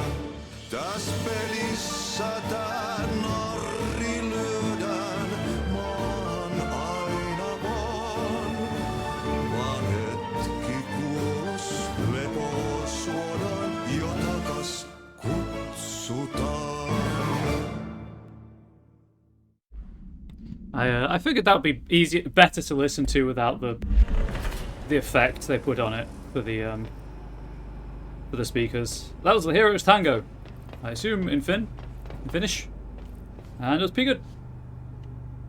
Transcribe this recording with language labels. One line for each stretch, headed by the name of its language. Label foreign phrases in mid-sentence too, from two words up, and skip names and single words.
Finnish: Täs pelissä tää narri lyödään maahan aina vaan hetki kuolos lepo suodaan jo takas kutsutaan.
English: I figured that would be better to listen to without the effect they put on it for the speakers. That was the Hero's Tango, I assume in Finnish, and it was pretty good.